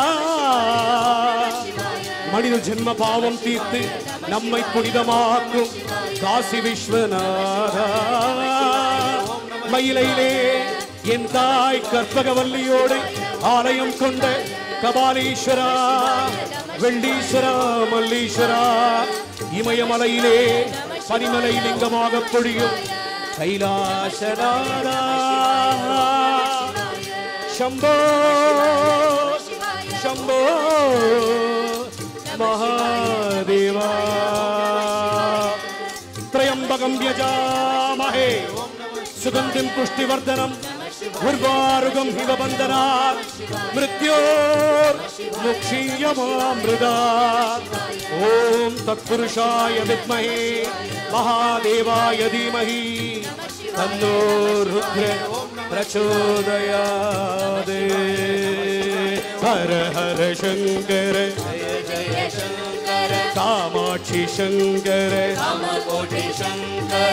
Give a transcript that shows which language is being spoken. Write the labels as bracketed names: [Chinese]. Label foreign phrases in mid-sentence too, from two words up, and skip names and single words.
[Tamil] மனித ஜென்ம பாவம் தீர்த்து நம்மை புனிதமாக்கும் காசி விஸ்வநாதா மயிலையிலே என் தாய் கற்பகவல்லியோடு ஆலயம் கொண்ட கபாலீஸ்வரா வெள்ளீஸ்வரா மல்லீஸ்வரா இமயமலையிலே பனிமலை லிங்கமாக பொழியும் கைலாசநாதா [Sanskrit] शंभो शंभो महादेवा त्रयंबकं यजामहे सुगंधिं पुष्टिवर्धनम् उर्वारुकं हिव बन्धनात् मृत्योर्मुक्षीयमामृतात् ओम तत्पुरुषाय विद्महे महादेवाय धीमहि तन्नो रुद्र प्रचोदयात् हर हर शंकर जय जय शंकर कामाक्षी शंकर कामकोटि शंकर